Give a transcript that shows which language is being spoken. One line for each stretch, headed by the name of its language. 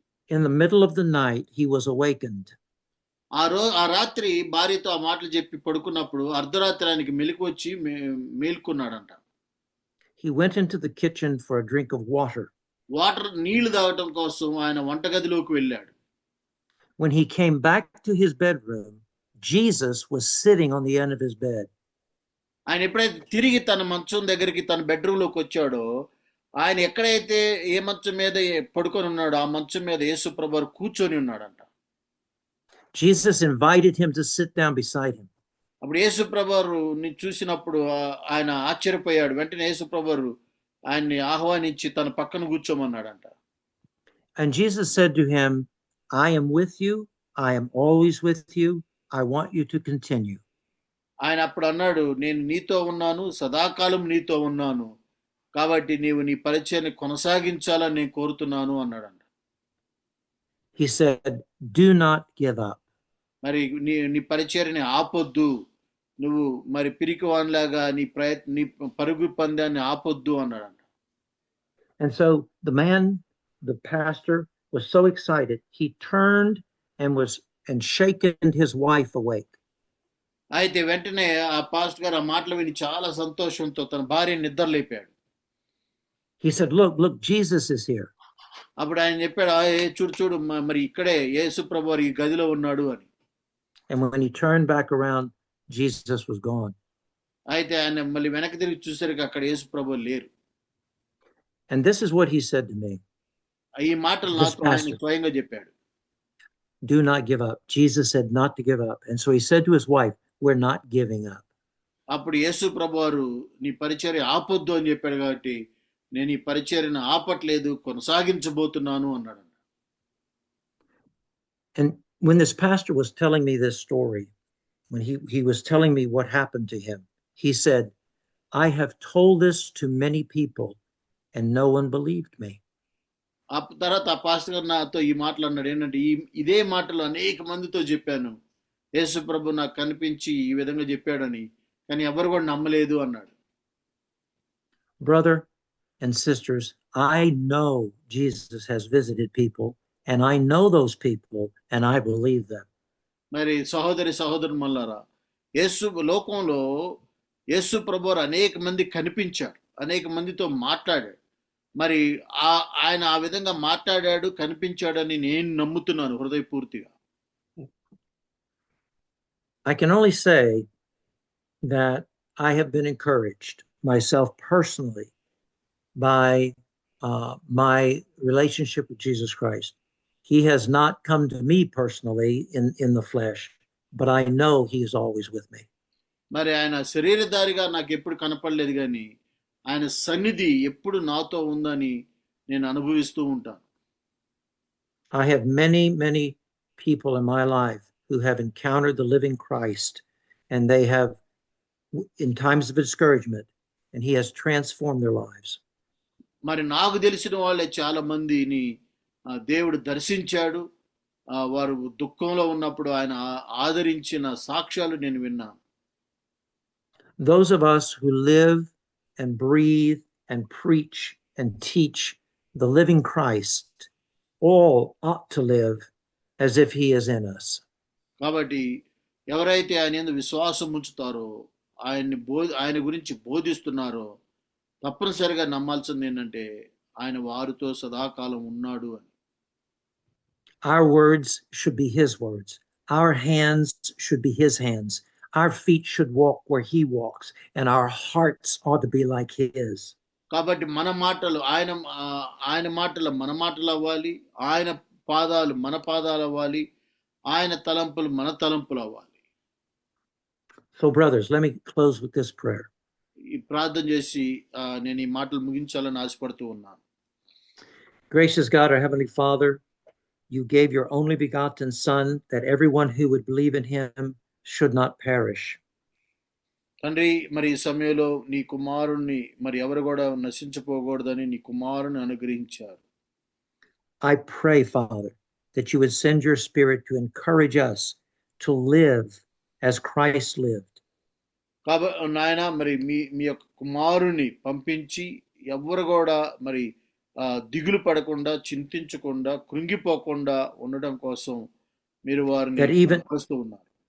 English: In the middle of the night, he was awakened.
Telugu: ఆ రాత్రి భార్యతో ఆ మాటలు చెప్పి పడుకున్నప్పుడు అర్ధరాత్రి ఆయనకి మెలకు వచ్చి మేల్కొన్నాడంట.
English: He went into the kitchen for a drink of water.
Telugu: నీళ్లు తాగటం కోసం ఆయన వంటగదిలోకి వెళ్ళాడు.
English: When he came back to his bedroom, Jesus was sitting on the end of his bed.
Telugu: ఆయన ఎప్పుడైతే తిరిగి తన మంచం దగ్గరికి, తన బెడ్రూమ్ లోకి వచ్చాడో, ఆయన ఎక్కడైతే ఏ మంచం మీద పడుకొని ఉన్నాడో ఆ మంచం మీద యేసు ప్రభువు కూర్చొని ఉన్నాడంట.
English: Jesus invited him to sit down beside him.
Telugu: అప్పుడు యేసు ప్రభువుని చూసినప్పుడు ఆయన ఆశ్చర్యపోయాడు. వెంటనే యేసు ప్రభువు ఆయన్ని ఆహ్వానించి తన పక్కన కూర్చోమన్నాడంట.
English: And Jesus said to him, I am with you, I am always with you, I want you to continue.
Telugu: ఆయన అప్పుడు అన్నాడు, నేను నీతో ఉన్నాను, సదాకాలం నీతో ఉన్నాను, కాబట్టి నీవు నీ పరిచయాన్ని కొనసాగించాలని నేను కోరుతున్నాను అన్నాడంట.
English: he said, do not give up.
Telugu: మరి నీ పరిచర్యని ఆపొద్దు, నువ్వు మరి పిరికివానిలాగా నీ పరుగు పందాన్ని ఆపొద్దు అన్నాడంట.
English: And so the pastor was so excited, he turned and shaken his wife awake.
Telugu: అయితే వెంటనే ఆ పాస్టర్ గారు ఆ మాటలు విని చాలా సంతోషంతో తన భార్యని నిద్రలేపాడు.
English: He said, look, Jesus is here.
Telugu: అప్పుడు ఆయన చెప్పాడు, చూడు మరి ఇక్కడే యేసు ప్రభువారు ఈ గదిలో ఉన్నాడు అని.
English: And when he turned back around, Jesus was gone.
Telugu: అయితే ఆయన మళ్ళీ వెనక్కి తిరిగి చూసరికి అక్కడ యేసు ప్రభువు లేరు.
English: And this is what he said to me.
Telugu: ఈ మాటలు నాకు ఆయన స్వయంగా చెప్పాడు.
English: Do not give up. Jesus said not to give up. And so he said to his wife, we're not giving up.
Telugu: అప్పుడు యేసు ప్రభువారు నీ పరిచర్య ఆపొద్దు అని చెప్పాడు కాబట్టి నేను ఈ పరిచర్యను ఆపట్లేదు, కొనసాగించబోతున్నాను అన్నాడు.
English: And when this pastor was telling me this story, when he was telling me what happened to him, he said, I have told this to many people and no one believed me.
Telugu: ఆ తర్వాత ఆ pastor గారు నాతో ఈ మాటలు అన్నాడు. ఏంటంటే ఇదే మాటలు అనేక మందితో చెప్పాను, యేసు ప్రభు నాకు కనిపించి ఈ విధంగా చెప్పాడని, కానీ ఎవరు కూడా నమ్మలేదు అన్నాడు.
English: Brother and sisters, I know Jesus has visited people and I know those people and I believe them.
Telugu: మరి సహోదరులారా, లోకంలో యేసు ప్రభువారు అనేక మంది కనిపించాడు, అనేక మందితో మాట్లాడాడు. మరి ఆయన ఆ విధంగా మాట్లాడాడు, కనిపించాడని నేను నమ్ముతున్నాను హృదయపూర్తిగా.
English: I can only say that I have been encouraged myself personally by my relationship with Jesus Christ. He has not come to me personally in the flesh, but I know he is always with me.
Telugu: మరి ఆయన శరీరధారిగా నాకు ఎప్పుడు కనపడలేదు, కానీ ఆయన సన్నిధి ఎప్పుడు నాతో ఉందని నేను అనుభవిస్తూ ఉంటాను.
English: I have many people in my life who have encountered the living Christ, and they have, in times of discouragement, and he has transformed their lives.
Telugu: మరి నాకు తెలిసిన వాళ్ళే చాలా మందిని దేవుడు దర్శించాడు. వారు దుఃఖంలో ఉన్నప్పుడు ఆయన ఆదరించిన సాక్ష్యాలు నేను విన్నాను.
English: Those of us who live and breathe and preach and teach the living Christ all ought to live as if he is in us.
Telugu: కాబట్టి ఎవరైతే ఆయన యందు విశ్వాసం ఉంచుతారో, ఆయన గురించి బోధిస్తున్నారో, తప్పనిసరిగా నమ్మాల్సింది ఏంటంటే ఆయన వారితో సదాకాలం ఉన్నాడు అని.
English: Our words should be his words. Our hands should be his hands. Our feet should walk where he walks, and our hearts ought to be like his.
Telugu: కాబట్టి మన మాటలు ఆయన మాటలు మన మాటలు అవ్వాలి, ఆయన పాదాలు మన పాదాలు అవ్వాలి, ఆయన తలంపులు మన తలంపులు అవ్వాలి.
English: So brothers, let me close with this prayer.
Telugu: ఈ ప్రార్థన చేసి నేను ఈ మాటలు ముగించాలని ఆశపడుతూ ఉన్నాను.
English: Gracious God, our Heavenly Father, you gave your only begotten Son that everyone who would believe in him should not perish.
Telugu: తండ్రి, మరి ఈ సమయంలో నీ కుమారుణ్ణి మరి ఎవరు కూడా నశించిపోకూడదని నీ కుమారుని అనుగ్రహించారు.
English: I pray, Father, that you would send your Spirit to encourage us to live as Christ lived.
Telugu: కాబట్టి నాయన, మరి మీ యొక్క కుమారుని పంపించి ఎవరు కూడా మరి దిగులు పడకుండా, చింతించకుండా, కృంగిపోకుండా ఉండడం కోసం మీరు వారిని చేస్తూ ఉన్నారు.